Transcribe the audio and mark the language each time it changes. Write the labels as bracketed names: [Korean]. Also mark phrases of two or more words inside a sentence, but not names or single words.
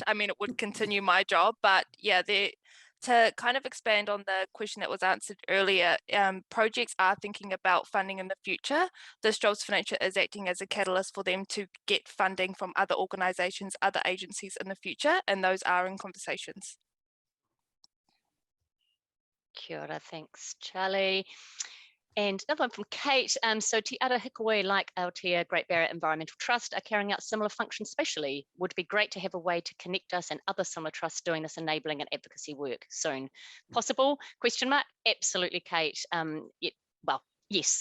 [English] I mean, it would continue my job, but yeah, to kind of expand on the question that was answered earlier, projects are thinking about funding in the future. This Jobs for Nature is acting as a catalyst for them to get funding from other organisations, other agencies in the future, and those are in conversations. [Māori] Kia ora, [English] thanks, Charlie. And another one from Kate. So Te Ara Hikoi, like Aotea Great Barrier Environmental Trust, are carrying out similar functions spatially. Would be great to have a way to connect us and other similar trusts doing this enabling and advocacy work soon. Possible? Question mark? Absolutely, Kate. Well, yes.